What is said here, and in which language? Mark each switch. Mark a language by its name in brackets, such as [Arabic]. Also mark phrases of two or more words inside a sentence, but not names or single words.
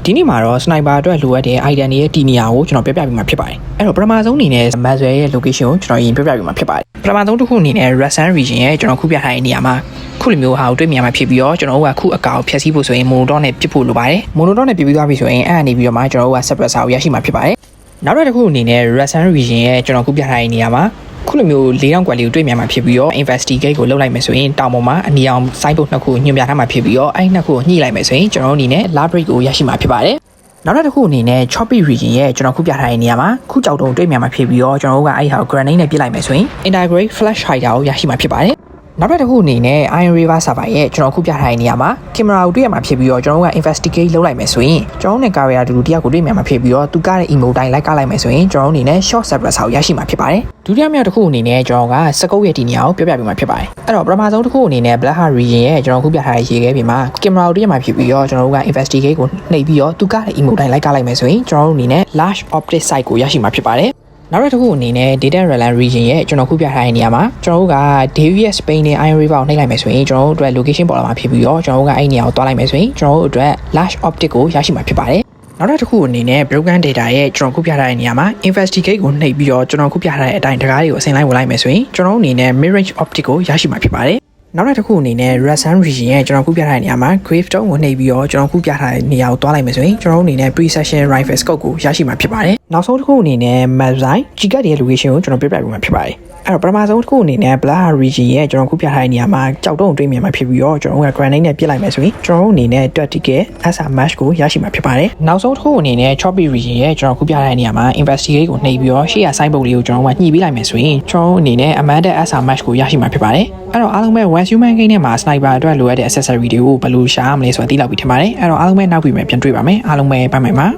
[Burmese] ဒီနေ့မှာတော့ sniper အတွက်လိုအပ်တဲ့ item တွေရဲ့တီနေရာကိုကျွန်တော်ပြပြပေးမှာဖြစ်ပါတယ်အဲ့တော့ပထမဆုံးအနေနဲ့ Mazwell ရဲ့ location ကိုကျွန်တော်ရင်ပြပြပေးမှာဖြစ်ပါတယ်ပထမဆုံးတစ်ခုအနေနဲ့ Rasan region ရဲ့ကျွန်တော်ခုပြထားတဲ့နေရာမှာခုလိုမျိုးဟာကိုတွေ့မြင်မှာဖြစ်ပြီးတော့ကျွန်တော်တို့ကခုအကောင်ဖြတ်စည်းဖို့ဆိုရင် monodot နဲ့ပြစ်ဖို့လိုပါတယ် monodot နဲ့ပြစ်ပြီးသွားပြီဆိုရင်အဲ့အနေပြီးတော့မှကျွန်တော်တို့က suppressor ကိုရရှိမှာဖြစ်ပါတယ်နောက်တစ်ခုအနေနဲ့ Rasan region ရဲ့ကျွန်တော်ခုပြထားတဲ့နေရာမှာခုလိုမျိုး၄000ကွက်လေးကိုတွေ့မြင်မှာဖြစ်ပြီးတော့ investigate ကိုလုပ်လိုက်မယ်ဆိုရင်တောင်ပေါ်မှာအနီအောင် site နှစ်ခုညွှန်ပြထားမှာဖြစ်ပြီးတော့အဲ့နှစ်ခုကိုညှိလိုက်မယ်ဆိုရင်ကျွန် တော်တို့အနေနဲ့ library ကိုရရှိမှာဖြစ်ပါတယ်နောက်တစ်ခုအနေနဲ့ Choppy region ရဲ့ကျွန်တော်ခုပြထားတဲ့နေရာမှာခုကြောက်တုံတွေ့မြင်မှာဖြစ်ပြီးတော့ကျွန်တော်တို့ကအဲ့ဟာကို grenade နဲ့ပြစ်လိုက်မယ်ဆိုရင် [English] integrate flash hider [Burmese] ကိုရရှိမှာဖြစ်ပါတယ်နောက်တစ်ခုအနေနဲ့ Iron River server ရဲ့ကျွန်တော်ခုပြထားတဲ့နေရာမှာ camera ကိုတွေ့ရမှာဖြစ်ပြီးတော့ကျွန်တော်တို့က investigate လုပ်လိုက်မယ်ဆိုရင်ကျွန်တော်တို့နဲ့ career တူတူတယောက်ကိုတွေ့မြင်မှာဖြစ်ပြီးတော့သူကတဲ့ emote တိုင်းလိုက်ကလိုက်မယ်ဆိုရင်ကျွန်တော်တို့အနေနဲ့ [English] short suppressor [Burmese] ကိုရရှိမှာဖြစ်ပါတယ်ဒု တိယမြောက်တစ်ခုအနေနဲ့ကျွန်တော်ကစကုတ်ရဲ့ဒီနေရာကိုပြပြပေးမှာဖြစ်ပါတယ်အဲ့တော့ပထမဆုံးတစ်ခုအနေနဲ့ Black Heart region ရဲ့ကျွန်တော်ခုပြထားတဲ့ရေခဲပြင်မှာ camera ကိုတွေ့ရမှာဖြစ်ပြီးတော့ကျွန်တော်တို့က investigate ကိုနှိပ်ပြီးတော့သူကတဲ့ emote တိုင်းလိုက်ကလိုက်မယ်ဆိုရင်ကျွန်တော်တို့အနေနဲ့ [English] large optic sight [Burmese] ကိုရရှိမှာဖြစ်ပါတယ်နောက်တစ်ခုအနေနဲ့ Data Realm region ရဲ့ကျွန် တော်ခုပြထားတဲ့နေရာမှာကျွန်တော်တို့က Davies Spain နဲ့ Iron River ကိုနှိပ်လိုက်မယ်ဆိုရင်ကျွန်တော်တို့အတွက် location ပေါ်လာမှာဖြစ်ပြီးတော့ကျွန်တော်တို့ကအဲ့နေရာကိုတွားလိုက်မယ်ဆိုရင်ကျွန်တော်တို့အတွက် [English] large optic [Burmese] ကိုရရှိမှာဖြစ်ပါတယ်နောက်တစ်ခုအနေနဲ့ [English] broken data [Burmese] ရဲ့ကျွန်တော်ခုပြထားတဲ့နေရာမှာ investigate ကိုနှိပ်ပြီးတော့ကျွန်တော်ခုပြထားတဲ့အတိုင်းတကားတွေကိုအစိမ်လိုက်ဝင်လိုက်မယ်ဆိုရင်ကျွန်တော်တို့အနေနဲ့ [English] mid range optic [Burmese] ကိုရရှိမှာဖြစ်ပါတယ်နောက်တစ်ခုအနေနဲ့ Rasan region ရဲ့ကျွန်တော်ခုပြထားတဲ့နေရာမှာ Gravestone ကိုနှိပ်ပြီး တော့ကျွန်တော်ခုပြထားတဲ့နေရာကိုတွားလိုက်မယ်ဆိုရင်ကျွန်တော်တို့အနေနဲ့ [English] precision rifle scope [Burmese] ကိုရရှိမှာဖြစ်ပါတယ်နောက်ဆုံးတစ်ခုအနေနဲ့ Mazwell Gigat ရဲ့ location ကိုကျွန်တော်ပြ ပြပေးမှာဖြစ်ပါတယ်အဲ့တော့ပထမဆုံးတစ်ခုအနေနဲ့ Black Heart region ရဲ့ကျွန်တော်ခုပြထားတဲ့နေရာမှာကြောက်တုံးတွေ့မြင်မှာဖြစ်ပြီးတော့ကျွန်တော်က grenade နဲ့ပစ်လိုက်မယ်ဆိုရင်ကျွန်တော်တို့အနေနဲ့ [English] tactical SR match [Burmese] ကိုရရှိမှာဖြစ်ပါတယ်နောက်ဆုံးတစ်ခုအနေနဲ့ Choppy region ရဲ့ကျွန်တော်ခုပြထားတဲ့နေရာမှာ investigate ကိုနှိပ်ပြီးတော့ရှေ့ရ site ပုတ်လေးကိုကျွန်တော်ကညှိပေးလိုက်မယ်ဆိုရင်ကျွန်တော်တို့အနေနဲ့ [English] amended SR match [Burmese] ကိုရရှိမှာဖြစ်ပါတယ်အဲ့တော့အားလုံးပဲ West Human Game ထဲမှာ sniper အတွက်လိုအပ်တဲ့ accessory တွေကိုဘယ်လိုရှာရမလဲဆိုတာသိလောက်ပြီးထင်ပါတယ်အဲ့တော့အားလုံးပဲနောက်ပြီးမှပြန်တွေ့ပါမယ်အားလုံးပဲဘိုင်ပါ